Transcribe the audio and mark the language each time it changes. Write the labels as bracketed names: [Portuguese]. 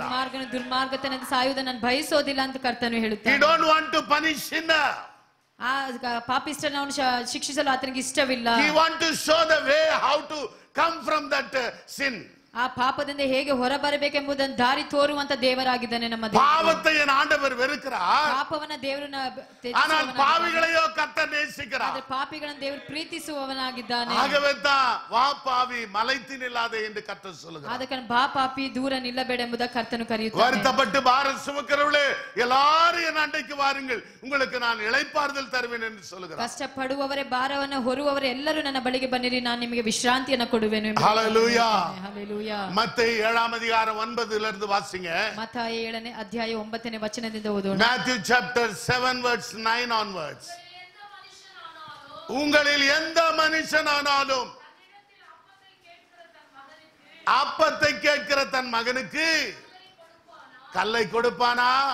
[Kannada] ದುರ್ಮಾರ್ಗನು ದುರ್ಮಾರ್ಗತನದ ಸಾಯುವುದನ್ನು ನಾನು ಬಯಸೋದಿಲ್ಲ ಅಂತ ಕರ್ತನು [English] He [Kannada] ಹೇಳುತ್ತಾನೆ. [English] don't want to punish sinner. [Kannada] ಆ ಪಾಪಿಷ್ಟನ ಅವನು ಶಿಕ್ಷಿಸಲು ಆತನಿಗೆ ಇಷ್ಟವಿಲ್ಲ. [English] He want to show the way how to come from that sin. [Kannada] ಆ ಪಾಪದಿಂದ ಹೇಗೆ ಹೊರಬರಬೇಕೆಂಬುದನ್ನು ದಾರಿ ತೋರುವಂತ ದೇವರಾಗಿದ್ದಾನೆ ನಮ್ಮ ದೇವರು. [Tamil] பாவத்தை என் ஆண்டவர் வெறுக்கிறார், [Kannada] ಪಾಪವನ್ನ ದೇವರು [Tamil] ஆனால் பாவிகளையோ கர்த்தர் நேசிக்கிறார். [Kannada] ಆದ್ರೆ ಪಾಪಿಗಳನ್ನು ದೇವರು ಪ್ರೀತಿಸುವವನಾಗಿದ್ದಾನೆ. [Tamil] ஆகவே தான் வா பாவி மலைத்து நில்லாதே என்று கர்த்தர் சொல்லுகிறார். [Kannada] ಅದಕ್ಕೆ ಬಾ ಪಾಪಿ ದೂರ ನಿಲ್ಲಬೇಡ ಎಂಬುದ ಕರ್ತನು ಕರೆಯುತ್ತಾನೆ. [Tamil] வருத்தப்பட்டு பாரம் சுமக்கிறவர்களே எல்லாரும் என் அண்டைக்கு வாருங்கள், உங்களுக்கு நான் இளைப்பாறுதல் தருவேன் என்று சொல்லுகிறார். [Kannada] ಕಷ್ಟಪಡುವವರೇ ಭಾರವನ್ನು ಹೊರುವವರೇ ಎಲ್ಲರೂ ನನ್ನ ಬಳಿಗೆ ಬನ್ನಿರಿ, ನಾನು ನಿಮಗೆ ವಿಶ್ರಾಂತಿಯನ್ನು ಕೊಡುವೆನು ಎಂಬುದಾಗಿ. [Tamil] ஹalleluya. [Kannada] ಹಲ್ಲೆಲೂಯಾ. [Tamil] மத்தேயு 7 அதிகாரம் 9 இருந்து வாசிங்க. [Kannada] ಮತ್ತಾಯ 7ನೇ ಅಧ್ಯಾಯ 9ನೇ ವಚನದಿಂದ ಓದೋಣ. [English] Matthew chapter 7 verse 9 onwards. [Tamil] உங்களில் எந்த மனுஷனானாலும் அப்பத்தை கேட்கிற தன் மகனுக்கு கல்லை கொடுப்பானா?